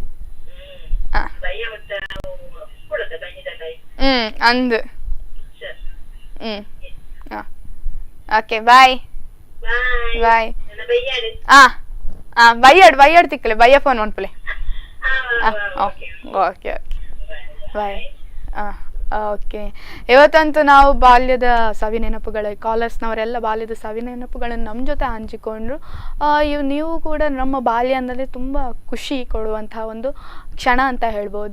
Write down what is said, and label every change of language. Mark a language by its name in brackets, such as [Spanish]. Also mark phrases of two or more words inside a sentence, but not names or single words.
[Kannada] ಅಂದು [English] okay bye bye [Tulu] ಬಯ್ಯಾಡ್ ತಿಕ್ಕಲೆ ಬಯ್ಯ ಫೋನ್ ಮಾಡ್ಪಲೆ [English] okay okay bye okay [Kannada] ಇವತ್ತಂತೂ ನಾವು ಬಾಲ್ಯದ ಸವಿ ನೆನಪುಗಳ ಕಾಲರ್ಸ್ನವರೆಲ್ಲ ಬಾಲ್ಯದ ಸವಿ ನೆನಪುಗಳನ್ನು ನಮ್ಮ ಜೊತೆ ಹಂಚಿಕೊಂಡ್ರು. ನೀವು ಕೂಡ ನಮ್ಮ ಬಾಲ್ಯ ಅಂದರೆ ತುಂಬ ಖುಷಿ ಕೊಡುವಂತಹ ಒಂದು ಕ್ಷಣ ಅಂತ ಹೇಳ್ಬೋದು.